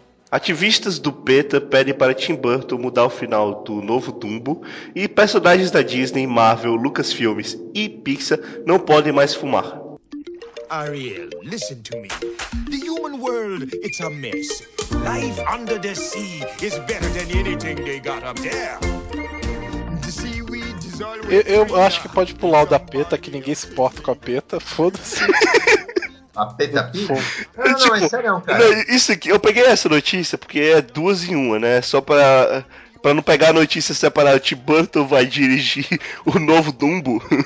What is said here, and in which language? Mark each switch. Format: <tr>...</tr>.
<pt>Ativistas do PETA pedem para Tim Burton mudar o final do novo Dumbo e personagens da Disney, Marvel, Lucasfilmes e Pixar não podem mais fumar.</pt> <en>Ariel, listen to me. The human world, it's a mess. Life under the sea is better than anything they got up there. The seaweed is always...</en> <pt>Eu acho que pode pular o da PETA, que ninguém se importa com a PETA, foda-se. A Peppa Pig? Não, mas sério, cara. Isso aqui, eu peguei essa notícia porque é duas em uma, né? Só pra não pegar a notícia separada. Tim Burton vai dirigir o novo Dumbo.</pt>